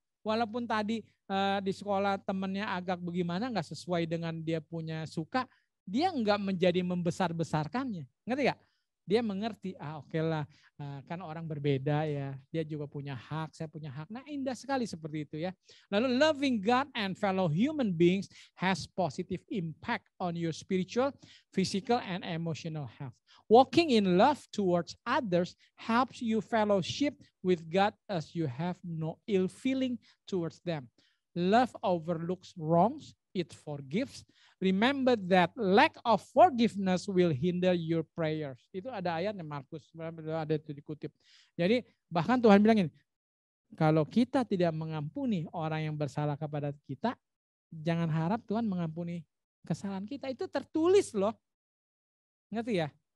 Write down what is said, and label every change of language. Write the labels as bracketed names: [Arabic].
[Indonesian] Walaupun tadi di sekolah temennya agak bagaimana, nggak sesuai dengan dia punya suka, dia nggak menjadi membesar-besarkannya. Ngerti gak? Dia mengerti, oke lah, kan orang berbeda ya, dia juga punya hak, saya punya hak. Nah indah sekali seperti itu ya. Lalu [English] loving God and fellow human beings has positive impact on your spiritual, physical, and emotional health. Walking in love towards others helps you fellowship with God as you have no ill feeling towards them. Love overlooks wrongs, it forgives. Remember that lack of forgiveness will hinder your prayers. [Indonesian] Itu ada ayatnya Markus, ada itu dikutip. Jadi bahkan Tuhan bilang ini, kalau kita tidak mengampuni orang yang bersalah kepada kita, jangan harap Tuhan mengampuni kesalahan kita. Itu tertulis loh. Ngerti ya?